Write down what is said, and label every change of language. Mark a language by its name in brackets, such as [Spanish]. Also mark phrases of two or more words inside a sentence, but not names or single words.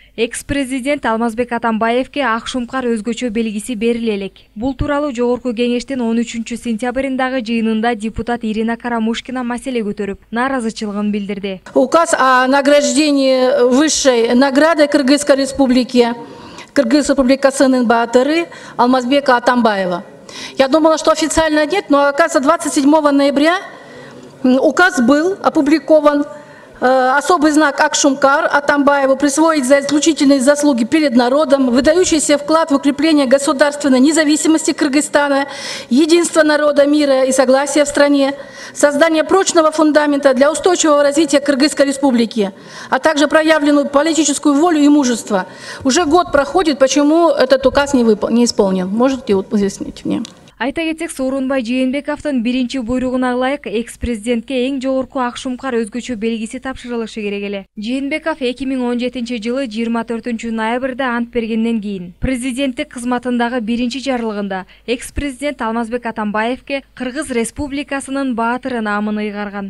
[Kyrgyz] Экс-президент Алмазбек Атамбаевке ак шумкар өзгөчө белгиси бериле элек. Бул тууралуу Жогорку кеңештин 13-сентябрындагы жыйынында депутат Ирина Карамушкина маселе көтөрүп, нааразычылыгын билдирди. [Russian] Указ о награждении высшей награды Кыргызской республики, [Kyrgyz] Кыргыз республикасынын баатыры Алмазбека Атамбаева. [Russian] Я думала, что официально нет, но оказывается 27 ноября указ был опубликован. Особый знак Ак-Шумкар Атамбаеву присвоить за исключительные заслуги перед народом, выдающийся вклад в укрепление государственной независимости Кыргызстана, единства народа, мира и согласия в стране, создание прочного фундамента для устойчивого развития Кыргызской республики, а также проявленную политическую волю и мужество. Уже год проходит, почему этот указ не исполнен? Можете объяснить мне? [Kyrgyz] Айта кетсек, Сооронбай Жээнбековдун биринчи буйругуна ылайык экс-президентке эң жогорку ак шумкар өзгөчө белгиси тапшырылышы керек эле. Жээнбеков 2017 жылы 24 ноябрда ант бергенден кийин президенттик кызматындагы биринчи жарлыгында экс-президент Алмазбек Атамбаевке Кыргыз Республикасынын баатыры наамын ыйгарган.